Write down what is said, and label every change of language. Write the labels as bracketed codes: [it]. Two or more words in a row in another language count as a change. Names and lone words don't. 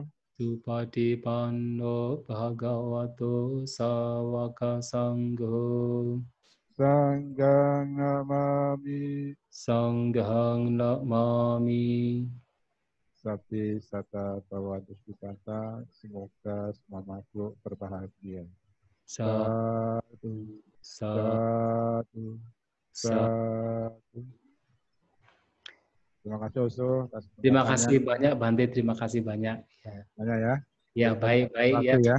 [pi] Supatipanno Bhagavato Sawaka Sangho. Sanghang namami. Sanghang namami. Sabdi Sata Bhavantu Sukata. [id] Semoga semua makhluk berbahagia. Satu. Satu. Satu. Terima kasih Auso. Terima kasih banyak Bante, terima kasih banyak. Ya. Banyak ya. Ya, baik ya.